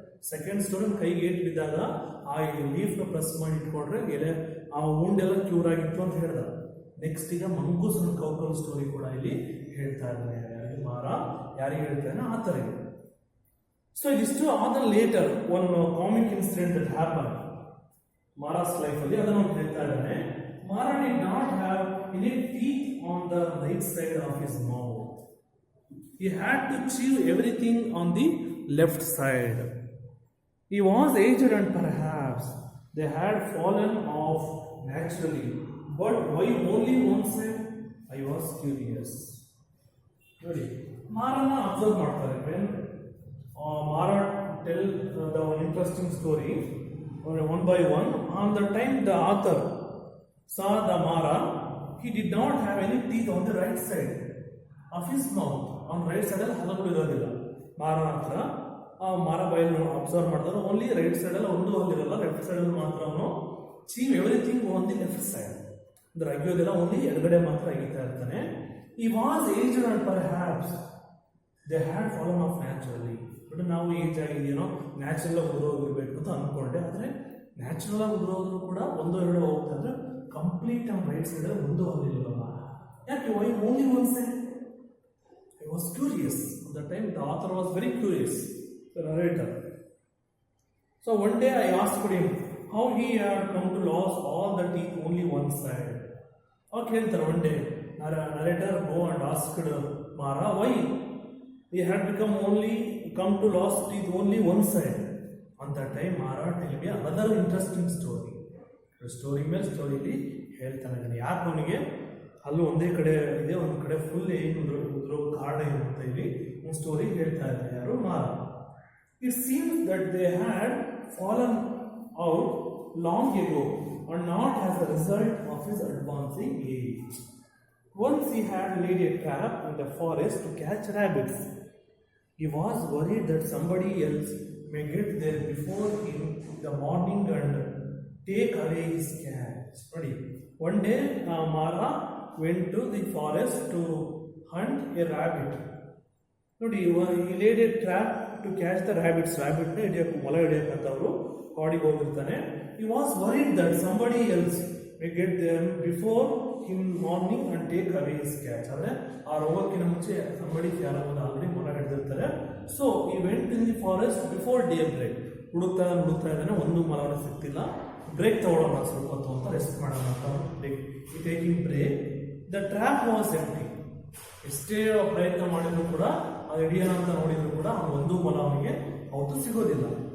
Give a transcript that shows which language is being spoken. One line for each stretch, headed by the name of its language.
Kannada: Second story ಕೈಗೆ eight ಬಿದ್ದಾಗ ಆ ಲೀಫ್ನ ಪ್ರೆಸ್ ಮಾಡಿ ಇಟ್ಕೊಂಡ್ರೆ ಎಲೆ ಆ ಉಂಡೆಲ್ಲ ಕ್ಯೂರ್ ಆಗಿತ್ತು ಅಂತ ಹೇಳ್ದ. ನೆಕ್ಸ್ಟ್ ಈಗ ಮಂಗೂಸ್ ಅಂಡ್ ಕೌಕಲ್ ಸ್ಟೋರಿ ಕೂಡ ಇಲ್ಲಿ ಹೇಳ್ತಾ ಇದ್ದಾನೆ. ಯಾರಿಗೆ ಮಾರ ಯಾರಿಗೆ ಹೇಳ್ತಾನೆ ಆ ಥರ ಇದೆ. ಸೊ ಇದಿಷ್ಟು ಆದ litre
English: one comic incident that happen Mara's life
Kannada: ಅಲ್ಲಿ ಅದನ್ನು ಹೇಳ್ತಾ ಇದ್ದಾನೆ.
English: Mara did not have any teeth on the right side of his mouth. He had to chew everything on the left side. He was aged and perhaps they had fallen off naturally. But why only one side? I was curious. Ready?
Kannada: Marana observe ಮಾಡ್ತಾರೆ.
English: When Mara tell the interesting story one by one, on the time the author saw the Mara, he did not have any teeth on the right side of his mouth. On right side
Kannada: ಅಲ್ಲಿ ಹಲ್ಲುಗಳು ಇರೋದಿಲ್ಲ. ಮಾರ ಹತ್ರ ಆ ಮಾರ ಬಾಯಲ್ಲಿ observe ಮಾಡಿದ್ರೆ only right side ಅಲ್ಲಿ ಒಂದು ಹಲ್ಲಿರಲ್ಲ, ಲೆಫ್ಟ್ ಸೈಡ್ ಅಲ್ಲಿ ಮಾತ್ರ ಅವನು
English: Chew everything on the left side.
Kannada: ಅಂದ್ರೆ ಅಗಿಯೋದೆಲ್ಲ ಓನ್ಲಿ ಎಡಗಡೆ ಮಾತ್ರ ಅಗಿತಾ ಇರ್ತಾನೆ.
English: ಈ was aged and perhaps they had fallen off naturally.
Kannada: But ನಾವು ಏಜ್ ಆಗಿದೆಯೇನೋ ನ್ಯಾಚುರಲ್ ಆಗಿ ಉದುರೋಗಿರ್ಬೇಕು ಅಂತ ಅನ್ಕೊಂಡೆ. ಆದರೆ ನ್ಯಾಚುರಲ್ ಆಗಿ ಉದುರೋದ್ರು ಕೂಡ ಒಂದು ಎರಡು ಹೋಗ್ತಾ ಇದ್ರೆ ಕಂಪ್ಲೀಟ್ ನಮ್ಮ ರೈಟ್ ಸೈಡ್ ಒಂದು ಹಲ್ಲಿರಲ್ಲ.
English: ಯಾಕೆ why only one side? I was curious. At the time the author was very curious, the narrator. So one day I asked him how he had come to lose all the teeth only one side.
Kannada: ಅವಾಗ ಹೇಳ್ತಾರೆ
English: One day narrator go and asked Mara why he had become only come to lost teeth only one side. On that time Mara tell me another interesting story.
Kannada: Story ಮೇಲೆ ಸ್ಟೋರಿಲಿ ಹೇಳ್ತಾನೆ. ಯಾಕೆ ಅವನಿಗೆ ಅಲ್ಲೂ ಒಂದೇ ಕಡೆ ಇದೆ, ಒಂದು ಕಡೆ ಫುಲ್ ಏನು ಉದ್ರೋ ಕಾರಣ ಏನು ಅಂತ ಇಲ್ಲಿ ಒಂದು ಸ್ಟೋರಿ ಹೇಳ್ತಾ ಇದ್ದಾರೆ. ಯಾರು? ಮಾರ.
English: It seems that they had fallen out long ago and not as a result of his advancing age. Once he had laid a trap in the forest to catch rabbits. He was worried that somebody else may get there before him in the morning and take away his catch. One day Mara went to the forest to hunt a rabbit. He laid a trap to catch the rabbits.
Kannada: Rabbit ne ಹಿಡಿಯಕ್ಕೆ ಮೊಲ ಹಿಡಿಯಕ್ಕಂತ ಅವರು ಕಾಡಿಗೆ ಹೋಗಿರ್ತಾನೆ.
English: He was worried that somebody else may get there before him morning and take away his catch.
Kannada: ಅಂದ್ರೆ ಆ ಹೋಗೋಕ್ಕಿಂತ ಮುಂಚೆ somebody ಯಾರೋ already ಮೊಲ ಹಿಡಿದಿರ್ತಾರೆ.
English: So he went in the forest before daybreak.
Kannada: ಹುಡುಕ್ತಾ ಇದ್ದಾನೆ, ಒಂದು ಮೊಲವನ್ನು ಸಿಗ್ತಿಲ್ಲ. ಬ್ರೇಕ್ ತಗೊಳ್ಳೋಣ ಸ್ವಲ್ಪ ಹೊತ್ತು ಅಂತ, ರೆಸ್ಟ್ ಮಾಡೋಣ ಅಂತ
English: Taking break. The trap was empty.
Kannada: ಎಷ್ಟೇ ಪ್ರಯತ್ನ ಮಾಡಿದ್ರು ಕೂಡ ಅದು ಹಿಡಿಯೋಣ ಅಂತ ನೋಡಿದ್ರು ಕೂಡ ಒಂದು ಮೊಲ ಅವನಿಗೆ ಅವತ್ತು ಸಿಗೋದಿಲ್ಲ.